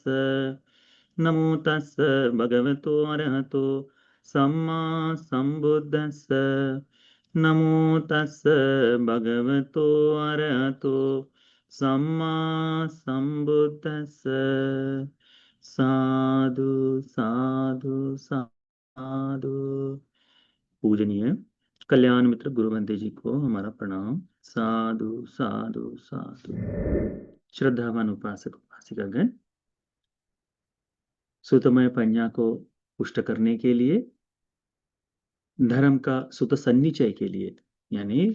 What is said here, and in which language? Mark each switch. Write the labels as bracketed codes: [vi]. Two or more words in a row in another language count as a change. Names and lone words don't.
[pi] नमो तस् भगवतो अरहतो सम्मा सम्बुद्धस्स। नमो तस् भगवतो अरहतो सम्मा सम्बुद्धस्स। साधु साधु साधु। [hi] पूजनीय कल्याण मित्र गुरु बंदे जी को हमारा प्रणाम। [pi] साधु साधु साधु। [hi] श्रद्धावान उपासक उपासिकागण, [pi] सुतमय पंजा [hi] को पुष्ट करने के लिए, धर्म का सुत सन्निचय के लिए, यानी